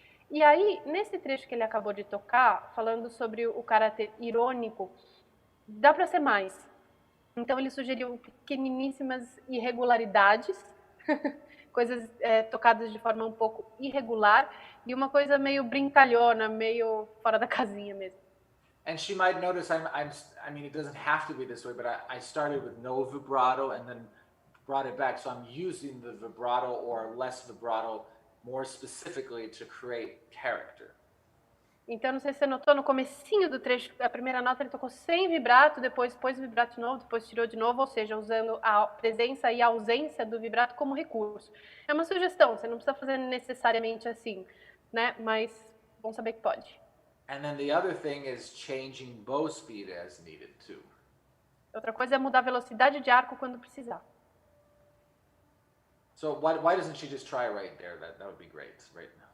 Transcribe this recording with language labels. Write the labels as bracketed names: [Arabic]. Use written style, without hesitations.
[Portuguese] E aí, nesse trecho que ele acabou de tocar, falando sobre o caráter irônico, dá para ser mais. Então, ele sugeriu pequeniníssimas irregularidades, coisas tocadas de forma um pouco irregular, e uma coisa meio brincalhona, meio fora da casinha mesmo. [English] And she might notice I mean, it doesn't have to be this way, but I started with no vibrato and then brought it back. So I'm using the vibrato or less vibrato more specifically to create character. [Portuguese] Então, não sei se você notou, no comecinho do trecho, a primeira nota ele tocou sem vibrato, depois pôs o vibrato de novo, depois tirou de novo, ou seja, usando a presença e a ausência do vibrato como recurso. É uma sugestão, você não precisa fazer necessariamente assim, né? Mas bom saber que pode. [English] And then the other thing is changing bow speed as needed too. [Portuguese] Outra coisa é mudar a velocidade de arco quando precisar. [English] So why doesn't she just try right there? That would be great, right?